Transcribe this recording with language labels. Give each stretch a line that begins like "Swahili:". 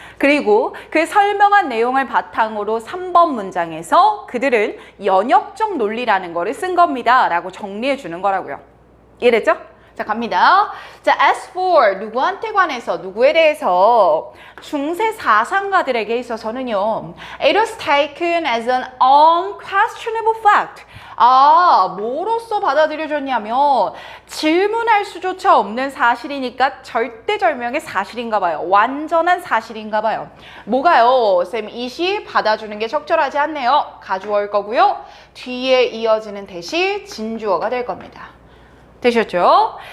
Korean: 그리고 그 설명한 내용을 바탕으로 3번 문장에서 그들은 연역적 논리라는 거를 쓴 겁니다 라고 정리해 주는 거라고요. 이해됐죠? 자, 갑니다. 자,
English: as for
Korean: 누구한테 관해서, 누구에 대해서 중세 사상가들에게 있어서는요.
English: It was taken as an unquestionable fact.
Korean: 뭐로써 받아들여졌냐면 질문할 수조차 없는 사실이니까 절대절명의 사실인가 봐요. 완전한 사실인가 봐요. 뭐가요? 쌤, 이시 받아주는 게 적절하지 않네요. 가주어일 거고요. 뒤에 이어지는 대시 진주어가 될 겁니다. 되셨죠?